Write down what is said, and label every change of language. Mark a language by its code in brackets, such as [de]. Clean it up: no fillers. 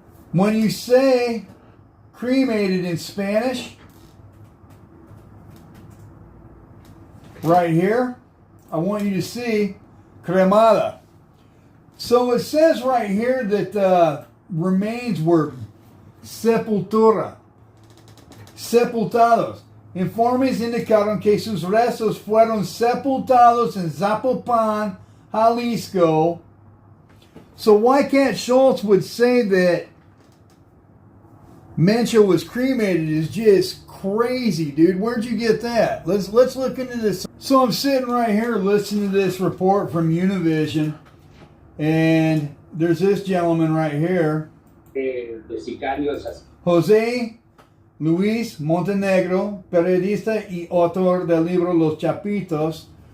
[en] When you say cremated in Spanish, right here, I want you to see cremada. So it says right here that remains were sepultura, sepultados. [es] Informes indicaron que sus restos fueron sepultados en Zapopan, Jalisco. [en] So why can't Szulc would say that Mencho was cremated is just crazy, dude. Where'd you get that? Let's look into this. So I'm sitting right here listening to this report from Univision, and there's this gentleman right here, Jose Luis Montenegro, [es] periodista y autor del libro Los Chapitos.